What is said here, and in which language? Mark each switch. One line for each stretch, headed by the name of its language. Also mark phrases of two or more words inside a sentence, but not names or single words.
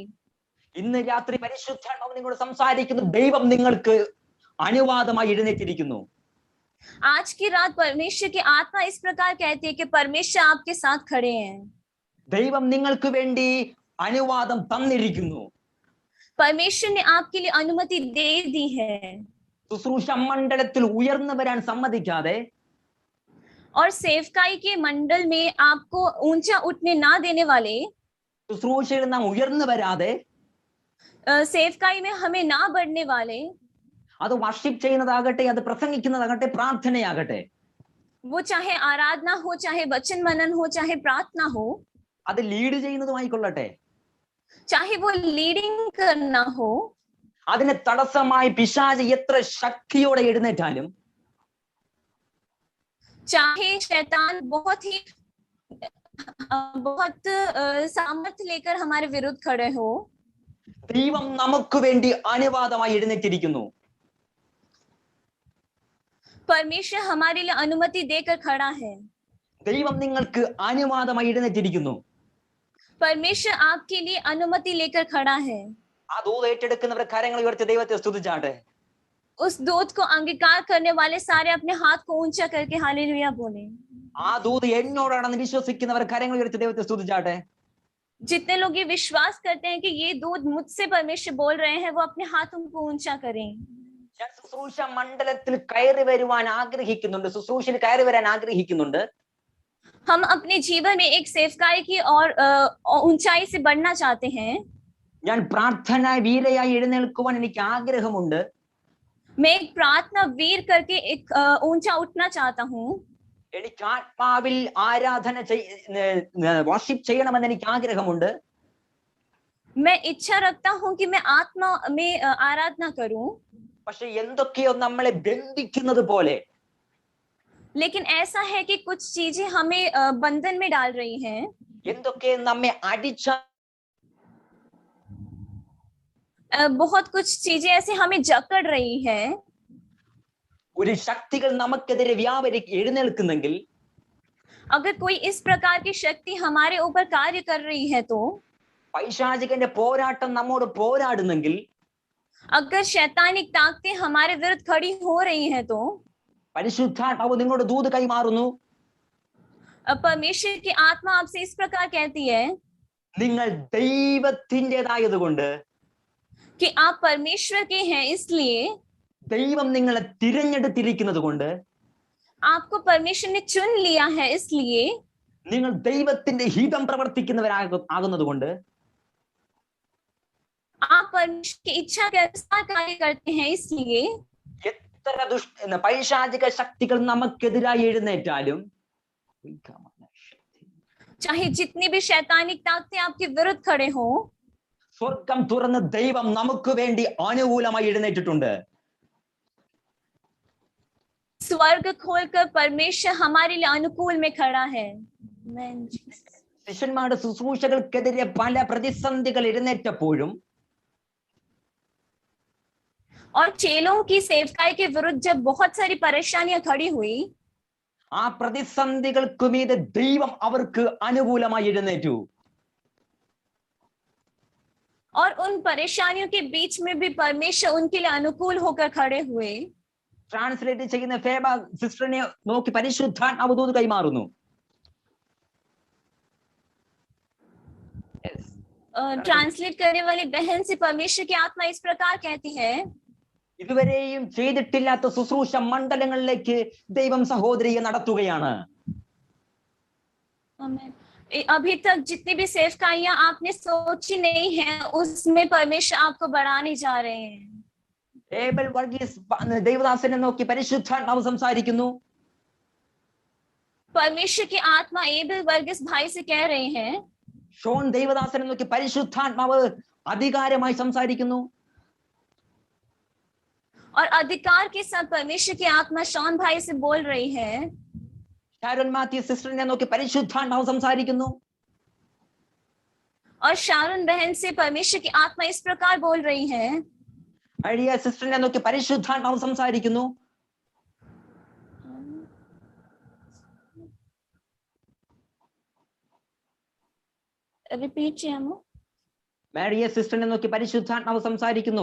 Malayalam: ഇന്ന് രാത്രി പരിശുദ്ധാത്മാവ് നിങ്ങളോട് സംസാരിക്കുന്നു. ദൈവം നിങ്ങൾക്ക് അനുവാദമായി എഴുന്നേറ്റിരിക്കുന്നു.
Hindi: आज की रात परमेश्वर की आत्मा इस प्रकार कहती है कि परमेश्वर आपके साथ खड़े हैं.
Malayalam: ദൈവം നിങ്ങൾക്ക് വേണ്ടി അനുവാദം തന്നിരിക്കുന്നു.
Hindi: परमेश्वर ने आपके लिए अनुमति दे दी है.
Malayalam: ശുശ്രൂഷ മണ്ഡലത്തിൽ ഉയർന്നു വരാൻ സമ്മതിക്കാതെ,
Hindi: और सेवकाई के मंडल में आपको ऊंचा उठने ना देने वाले,
Malayalam: ശുശ്രൂഷയിൽ നാം ഉയർന്നു വരാതെ,
Hindi: सेवकाई में हमें ना बढ़ने वाले,
Malayalam: അത് വർഷിപ്പ് ചെയ്യുന്നതാകട്ടെ, അത് പ്രസംഗിക്കുന്നതാകട്ടെ, പ്രാർത്ഥനയാകട്ടെ,
Hindi: वो चाहे आराधना हो, चाहे वचन मनन हो, चाहे प्रार्थना हो,
Malayalam: അത് ലീഡ് ചെയ്യുന്നതുമായിക്കൊള്ളട്ടെ,
Hindi: चाहे वो लीडिंग करना हो,
Malayalam: അതിന് തടസ്സമായി പിശാച് എത്ര ശക്തിയോടെ എഴുന്നേറ്റാലും,
Hindi: चाहे शैतान बहुत सामर्थ्य लेकर हमारे विरुद्ध खड़े हो,
Malayalam: ദൈവം നമുക്ക് വേണ്ടി അനുവാദമായി എഴുന്നേറ്റിരിക്കുന്നു.
Hindi: परमेश्वर हमारे लिए अनुमति देकर खड़ा है.
Malayalam: ദൈവം നിങ്ങൾക്ക് അനുവാദമായി എഴുന്നേറ്റിരിക്കുന്നു.
Hindi: परमेश्वर आपके लिए अनुमति लेकर खड़ा है.
Malayalam: ആ ദൂത് ഏറ്റെടുക്കുന്നവർ കരങ്ങൾ ഉയർത്തി ദൈവത്തെ സ്തുതിച്ചാട്ടെ.
Hindi: उस दूत को अंगीकार करने वाले सारे अपने हाथ को ऊंचा करके हालेलुया बोले.
Malayalam: ആ ദൂത് എന്നോടാണെന്ന് വിശ്വസിക്കുന്നവർ കരങ്ങൾ ഉയർത്തി ദൈവത്തെ സ്തുതിച്ചാട്ടെ.
Hindi: जितने लोग ये विश्वास करते हैं कि ये दूत मुझसे परमेश्वर बोल रहे हैं, वो अपने हाथों को ऊंचा करें.
Malayalam: ഞാൻ ശുശ്രൂഷ മണ്ഡലത്തിൽ കയറി വരുവാൻ ആഗ്രഹിക്കുന്നുണ്ട്, ശുശ്രൂഷയിൽ കയറി വരാൻ ആഗ്രഹിക്കുന്നുണ്ട്.
Hindi: हम अपने जीवन में एक सेवकाई की और ऊंचाई से बढ़ना चाहते हैं.
Malayalam: ഞാൻ പ്രാർത്ഥന വീരയായി എഴുന്നേൽക്കുവാൻ എനിക്ക് ആഗ്രഹമുണ്ട്.
Hindi: मैं एक प्रार्थना वीर करके एक ऊंचा उठना चाहता हूँ.
Malayalam: എനിക്ക് ആത്മാവിൽ ആരാധന വർഷിപ്പ് ചെയ്യണമെന്ന് എനിക്ക് ആഗ്രഹമുണ്ട്.
Hindi: मैं इच्छा रखता हूँ कि मैं आत्मा में आराधना करूं.
Malayalam: പക്ഷെ എന്തൊക്കെയോ നമ്മളെ ബന്ധിക്കുന്നത് പോലെ,
Hindi: लेकिन ऐसा है कि कुछ चीजें हमें बंधन में डाल रही हैं.
Malayalam: എന്തൊക്കെ നമ്മെ അടിച്ച
Hindi: बहुत कुछ चीजें ऐसे हमें जकड़ रही है.
Malayalam: ഒരു ശക്തികൾ നമുക്കെതിരെ എഴുന്നേൽക്കുന്നെങ്കിൽ,
Hindi: अगर कोई इस प्रकार की शक्ति हमारे ऊपर कार्य कर रही है तो,
Malayalam: പൈശാചികന്റെ പോരാട്ടം നമ്മോട് പോരാടുന്നെങ്കിൽ,
Hindi: अगर शैतानिक ताकतें हमारे विरुद्ध खड़ी हो रही हैं तो,
Malayalam: പരിശുദ്ധാത്മാവ് നിങ്ങളുടെ ദൂത് കൈമാറുന്നു,
Hindi: परमेश्वर की आत्मा आपसे इस प्रकार कहती है
Malayalam: നിങ്ങൾ ദൈവത്തിൻ്റെതായതുകൊണ്ട്,
Hindi: कि आप परमेश्वर के हैं, इसलिए
Malayalam: ദൈവം നിങ്ങളെ തിരഞ്ഞെടുത്തിരിക്കുന്നത് കൊണ്ട്,
Hindi: आपको परमेश्वर ने चुन लिया है, इसलिए
Malayalam: നിങ്ങൾ ദൈവത്തിന്റെ ഹിതം പ്രവർത്തിക്കുന്നവരാകുന്നത് കൊണ്ട്,
Hindi: आप परमेश्वर की इच्छा के अनुसार कार्य करते हैं, इसलिए
Malayalam: എത്ര പൈശാചിക ശക്തികൾ നമുക്കെതിരായി എഴുന്നേറ്റാലും,
Hindi: चाहे जितनी भी शैतानिक ताकतें आपके विरुद्ध खड़े हो,
Malayalam: സ്വർഗം തുറന്ന് ദൈവം നമുക്ക് വേണ്ടി അനുകൂലമായി എഴുന്നേറ്റിട്ടുണ്ട്.
Hindi: स्वर्ग खोलकर परमेश्वर हमारे लिए अनुकूल में खड़ा है.
Malayalam: ശിഷ്യന്മാരുടെ ശുശ്രൂഷകൾക്കെതിരെ പല പ്രതിസന്ധികൾ എഴുന്നേറ്റപ്പോഴും,
Hindi: और चेलों की सेवकाई के विरुद्ध जब बहुत सारी परेशानियां खड़ी हुई,
Malayalam: ആ പ്രതിസന്ധികൾക്ക് മീതെ ദൈവം അവർക്ക് അനുകൂലമായി എഴുന്നേറ്റു.
Hindi: और उन परेशानियों के बीच में भी परमेश्वर उनके लिए अनुकूल होकर खड़े हुए.
Malayalam: ട്രാൻസ്ലേറ്റ് ചെയ്യുന്ന ഫേബ സിസ്റ്ററിനെ നോക്കി പരിശുദ്ധാത്മാവ് ദൂത് കൈമാറുന്നു.
Hindi: ट्रांसलेट करने वाली बहन से परमेश्वर की आत्मा इस प्रकार कहती है,
Malayalam: ഇതുവരെയും ചെയ്തിട്ടില്ലാത്ത ശുശ്രൂഷ മണ്ഡലങ്ങളിലേക്ക് ദൈവം സഹോദരിയെ നടത്തുകയാണ്.
Hindi: अभी तक जितनी भी सेवकाइयां आपने सोची नहीं है, उसमें परमेश्वर आपको बढ़ाने जा रहे हैं.
Malayalam: ഏബൽ വർഗീസ് ദൈവദാസനെ നോക്കി പരിശുദ്ധാത്മാവ് സംസാരിക്കുന്നു.
Hindi: परमेश्वर की आत्मा एबल वर्गीस भाई से कह रहे हैं.
Malayalam: ഷോൺ ദൈവദാസനെ നോക്കി പരിശുദ്ധാത്മാവ് അധികാരമായി സംസാരിക്കുന്നു.
Hindi: और अधिकार के साथ परमेश्वर की आत्मा शॉन भाई से बोल रही है.
Malayalam: ഷാരോൺ മാത്യു സിസ്റ്ററിനെ നോക്കി പരിശുദ്ധാത്മാവ് സംസാരിക്കുന്നു.
Hindi: और शारून बहन से परमेश्वर की आत्मा इस प्रकार बोल रही है.
Malayalam: അഴിയ സിസ്റ്ററിനെ നോക്കി പരിശുദ്ധാത്മാവ് സംസാരിക്കുന്നു. रिपीट ചെയ്യാമോ? മാരിയ സിസ്റ്ററിനെ നോക്കി പരിശുദ്ധാത്മാവ് സംസാരിക്കുന്നു.